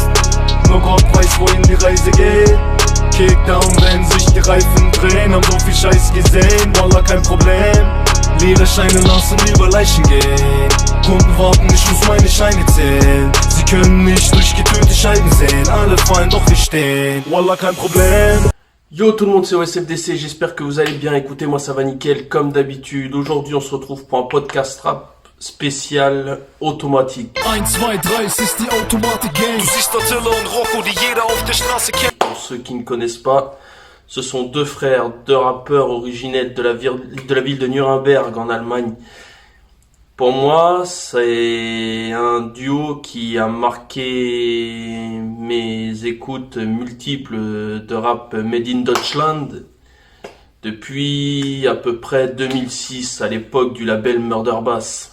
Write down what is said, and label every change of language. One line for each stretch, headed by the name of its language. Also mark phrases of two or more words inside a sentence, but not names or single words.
German: Nur Gott weiß, wohin die Reise geht. Kickdown, wenn sich die Reifen drehen, haben so viel Scheiß gesehen, Wallah, kein Problem. Leere Scheine lassen über Leichen gehen. Kunden warten, ich muss meine Scheine zählen. Sie können nicht durch getönte Scheiben sehen. Alle fallen, doch wir stehen, Wallah, kein Problem.
French: Yo tout le monde, c'est OSFDC, j'espère que vous allez bien. Écoutez, moi ça va nickel comme d'habitude. Aujourd'hui on se retrouve pour un podcast rap spécial automatique. 1, 2, 3, c'est
German: die Automatik Gang. Du siehst Attila und Rocco, die jeder auf der Straße kennt.
French: Pour ceux qui ne connaissent pas, ce sont deux frères, deux rappeurs originels de la ville de Nuremberg en Allemagne. Pour moi, c'est un duo qui a marqué mes écoutes multiples de rap
English: Made in
French: Deutschland depuis à peu près 2006, à l'époque du label Murder Bass.